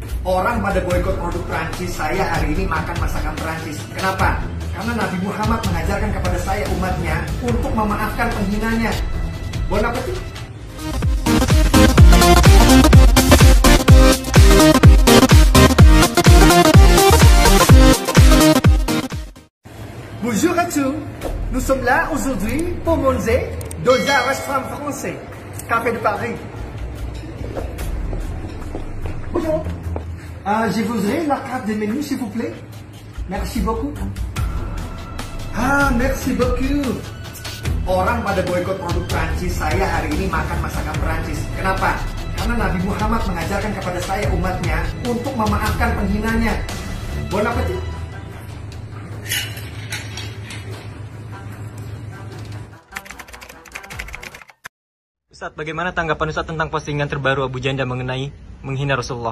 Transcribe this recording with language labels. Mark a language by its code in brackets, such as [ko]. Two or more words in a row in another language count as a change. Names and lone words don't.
[id] Orang pada boikot produk Prancis, saya hari ini makan masakan Prancis. Kenapa? Karena Nabi Muhammad mengajarkan kepada saya umatnya untuk memaafkan penghinanya. [fr] Bon appetit. Bonjour à tous. Nous sommes là aujourd'hui pour manger dans un restaurant français, Café de Paris. Bonjour. Je voudrais la carte de menu, s'il vous plaît. Merci beaucoup. Merci beaucoup. [id] Orang pada boikot produk Prancis, saya hari ini makan masakan Prancis. Kenapa? Karena Nabi Muhammad mengajarkan kepada saya umatnya untuk memaafkan penghinanya. [fr] Bon appetit. [id] Ustaz, bagaimana tanggapan Ustaz tentang postingan terbaru Abu Janda mengenai menghina Rasulullah?